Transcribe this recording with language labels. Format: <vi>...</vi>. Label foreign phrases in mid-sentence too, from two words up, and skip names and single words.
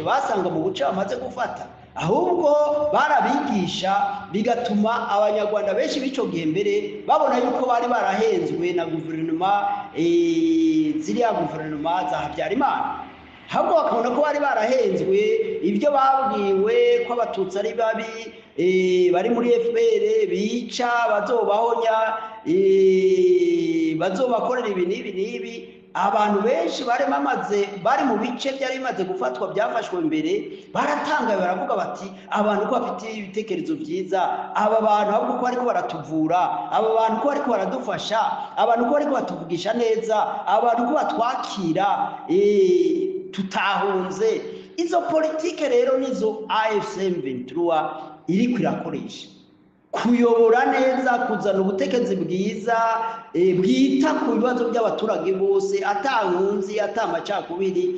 <rn>mu buce bamaze gufata, ahubwo barabigisha bigatuma abanyarwanda benshi b'ico gihe mbere babona yuko bari barahenzwe na guverinoma ziriya guverinoma za Habyarimana, ahubwo bakabona ko bari barahenzwe ibyo babwiwe ko abatutsi ari babi, bari muri FPR bica bazobahonya, bazobakorera ibi n'ibi n'ibi. Abantu benshi bari mu bice byari bimaze gufatwa byafashwe mbere baratangaye baravuga bati abantu ko bafite ibitekerezo byiza, aba bantu ahubwo ko bariko baratuvura, aba bantu ko bariko baradufasha, abantu ko bariko batuvugisha neza, abantu ko batwakira tutahunze. Izo politike rero nizo AFC M23 iriko irakoresha kuyobora neza, kuzana ubutegetsi bwiza bwita ku bibazo by'abaturage bose, atankunzi atamacakubiri.</rn>